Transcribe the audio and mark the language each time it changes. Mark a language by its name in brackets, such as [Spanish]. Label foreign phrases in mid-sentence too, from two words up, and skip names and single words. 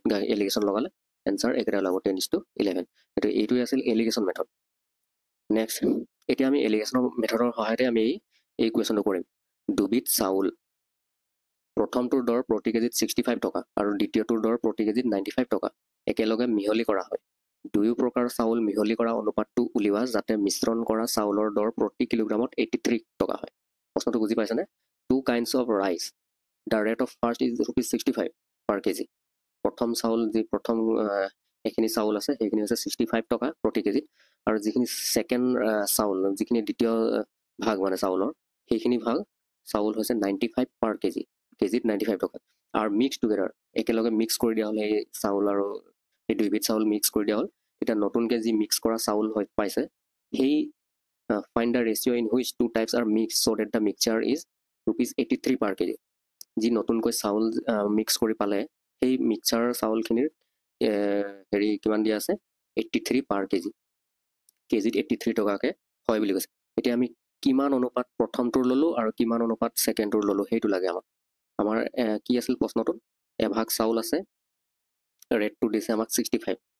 [Assamese] এলিগেশ্যন লগালে এনচাৰ একেটা ওলাব 10:11 এইটোৱে আছিল [English] alligation method [Assamese] নেক্সট এতিয়া আমি এলিগেশ্যনৰ মেথডৰ সহায়তে আমি এই কুৱেশ্যনটো কৰিম দুবিধ চাউল প্ৰথমটোৰ দৰ প্ৰতি কেজিত 65 টকা আৰু দ্বিতীয়টোৰ দৰ প্ৰতি কেজিত 95 টকা একেলগে মিহলি কৰা হয় দুয়ো প্ৰকাৰ চাউল মিহলি কৰা অনুপাতটো উলিওৱা যাতে মিশ্ৰণ কৰা চাউলৰ দৰ প্ৰতি কিলোগ্ৰামত 83 টকা হয় প্ৰশ্নটো বুজি পাইছেনে [English] 2 kinds of rice the rate of first is ₹65 per kg [Assamese] প্ৰথম চাউল যি প্ৰথম এখিনি চাউল আছে সেইখিনি হৈছে 65 টকা প্ৰতি কেজি আৰু যিখিনি সেকেন্ড চাউল যিখিনি দ্বিতীয় ভাগ মানে চাউলৰ সেইখিনি ভাগ চাউল হৈছে 95 [English] per kg [Assamese] কেজিত 95 টকা আৰু [English] mix together [Assamese] একেলগে মিক্স কৰি দিয়া হলে এই চাউল আৰু এই দুইবিধ চাউল মিক্স কৰি দিয়া হল এটা নতুনকে যি মিক্স কৰা চাউল হয় পাইছে সেই find [English] the ratio in which two types are mixed so that the mixture is ₹83 per kg [Assamese] যি নতুনকৈ চাউল মিক্স কৰি পালে সেই মিক্সচাৰ চাউলখিনিৰ হেৰি কিমান দিয়া আছে 83 [English] per kg [Assamese] কেজিত 83 টকাকে হয় বুলি কৈছে এতিয়া আমি কিমান অনুপাত প্ৰথমটোৰ ললো আৰু কিমান অনুপাত সেকেন্ডটোৰ ললো সেইটো লাগে আমাৰ কি আছিল প্ৰশ্নটো এভাগ চাউল আছে ৰেটটো দিছে আমাক 65